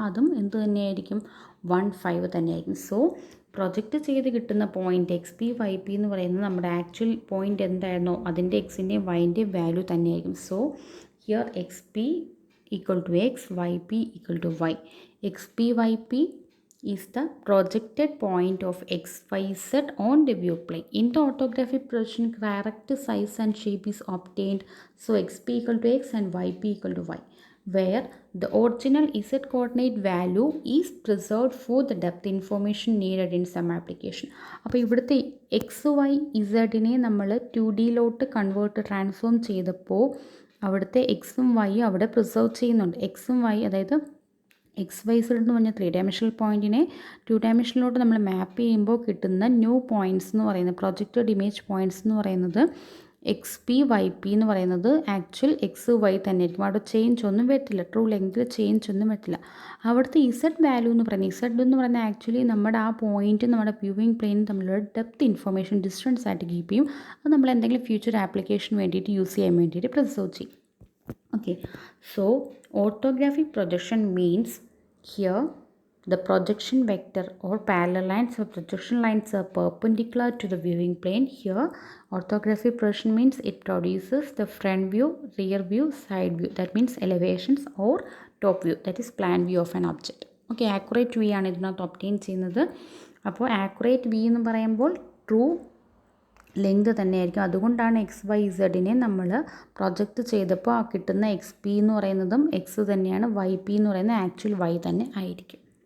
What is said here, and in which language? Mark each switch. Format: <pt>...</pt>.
<ml>അതും എന്ത് തന്നെയായിരിക്കും? 1,5 തന്നെയായിരിക്കും. സോ പ്രൊജക്റ്റ് ചെയ്ത് കിട്ടുന്ന point X P Y P എന്ന് പറയുന്നത് നമ്മുടെ ആക്ച്വൽ പോയിൻറ്റ് എന്തായിരുന്നോ അതിൻ്റെ എക്സിൻ്റെയും വൈൻ്റെയും വാല്യൂ തന്നെയായിരിക്കും.</ml> <en>So here X P equal to X, Y P equal to Y. X P Y P is the projected point of XYZ on the view plane. In the orthographic projection, correct size and shape is obtained. So XP equal to X and YP equal to Y, where the original Z coordinate value is preserved for the depth information needed in some application.</en> <ml>അപ്പോൾ ഇവിടുത്തെ X Y ഇസഡിനെ നമ്മൾ 2Dയിലോട്ട് convert transform ചെയ്തപ്പോൾ അവിടുത്തെ എക്സും വൈയും അവിടെ preserve ചെയ്യുന്നുണ്ട്. എക്സും Y അതായത് എക്സ് വൈ സെഡ് എന്ന് പറഞ്ഞാൽ 3 ഡയമെൻഷണൽ പോയിൻറ്റിനെ 2 ഡയമെൻഷനിലോട്ട് നമ്മൾ മാപ്പ് ചെയ്യുമ്പോൾ കിട്ടുന്ന ന്യൂ പോയിൻറ്റ്സ് എന്ന് പറയുന്നത് പ്രൊജക്റ്റഡ് ഇമേജ് പോയിൻറ്റ്സ് എന്ന് പറയുന്നത് എക്സ് പി വൈ പി എന്ന് പറയുന്നത് ആക്ച്വൽ എക്സ് വൈ തന്നെ ആയിരിക്കും. അവിടെ ചേഞ്ച് ഒന്നും വരത്തില്ല. ട്രൂ ലെങ്തിൽ ചേഞ്ച് ഒന്നും വരത്തില്ല. അവിടുത്തെ ഇസഡ് വാല്യൂ എന്ന് പറയുന്നത് ഇസഡ് എന്ന് പറയുന്നത് ആക്ച്വലി നമ്മുടെ ആ പോയിൻറ്റ് നമ്മുടെ വ്യൂവിങ് പ്ലെയിൻ തമ്മിലുള്ള ഡെപ്ത് ഇൻഫർമേഷൻ ഡിസ്റ്റൻസ് ആയിട്ട് കീപ്പ് ചെയ്യും. അത് നമ്മൾ എന്തെങ്കിലും ഫ്യൂച്ചർ ആപ്ലിക്കേഷൻ വേണ്ടിയിട്ട് യൂസ് ചെയ്യാൻ വേണ്ടിയിട്ട് പ്രിസർവ് ചെയ്യും.</ml> <en>Okay, so orthographic projection means here the projection vector or parallel lines or projection lines are perpendicular to the viewing plane. Here orthographic projection means it produces the front view, rear view, side view, that means elevations, or top view, that is plan view of an object.</en> <ml>Okay, accurate view ആണ് ഇതിനകത്ത് obtain ചെയ്യുന്നത്. അപ്പോൾ accurate V എന്ന് പറയുമ്പോൾ true length തന്നെയായിരിക്കും. അതുകൊണ്ടാണ് X Y ഇസഡിനെ നമ്മൾ project ചെയ്തപ്പോൾ ആ കിട്ടുന്ന എക്സ് പി എന്ന് പറയുന്നതും എക്സ് തന്നെയാണ്, വൈ പി എന്ന് പറയുന്നത് ആക്ച്വൽ വൈ തന്നെ ആയിരിക്കും.</ml>